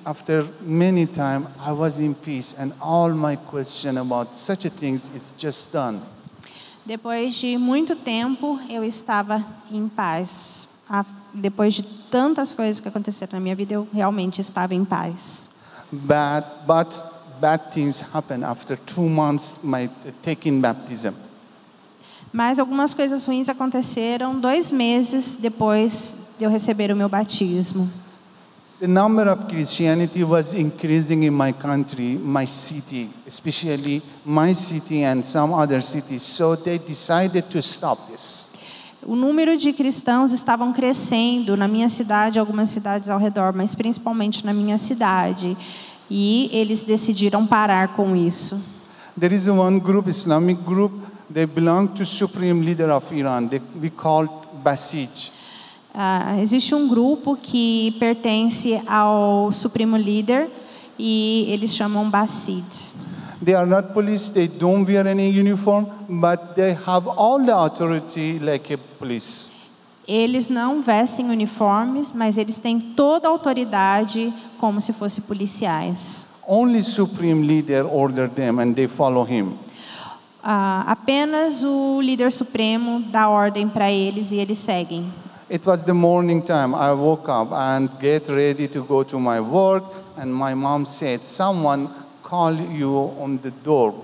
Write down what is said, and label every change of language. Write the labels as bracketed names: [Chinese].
[English] After many time, I was in peace, and all my question about such a things is just done. [Portuguese] Depois de muito tempo, eu estava em paz. Depois de tantas coisas que aconteceram na minha vida, eu realmente estava em paz. [English] But bad things happen after 2 months my taking baptism. [Portuguese] Mas algumas coisas ruins aconteceram 2 meses depois de eu receber o meu batismo. [English] The number of Christianity was increasing in my country, my city, especially my city and some other cities. So they decided to stop this. [Portuguese] O número de cristãos estavam crescendo na minha cidade, algumas cidades ao redor, mas principalmente na minha cidade. E eles decidiram parar com isso. [English] There is one group, Islamic group, they belong to supreme leader of Iran. We call Basij. [Portuguese] Existe um grupo que pertence ao supremo líder e eles chamam Basij. [English] They are not police, they don't wear any uniform, but they have all the authority like a police. [Portuguese] Eles não vestem uniformes, mas eles têm toda a autoridade como se fossem policiais. [English] Only supreme leader order them and they follow him. [Portuguese] Apenas o líder supremo dá ordem para eles e eles seguem. [English] It was the morning time. I woke up and get ready to go to my work, and my mom said, "Someone call you on the door.